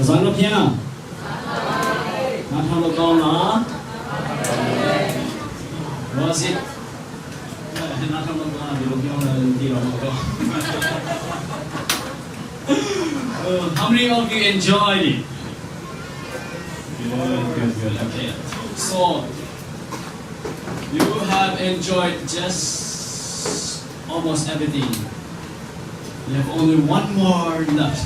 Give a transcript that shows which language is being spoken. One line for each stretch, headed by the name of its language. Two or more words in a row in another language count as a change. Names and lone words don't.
Burmese: လို့ဖျားနားထောင်လို့ကောင်းလား
English: Was it
Burmese: နားထောင်လို့ကောင်းတယ်လို့ပြောတယ်ဒီတော့မဟုတ်
English: How many of you enjoyed it? Good. Okay. So you have enjoyed just almost everything. You have only one more left.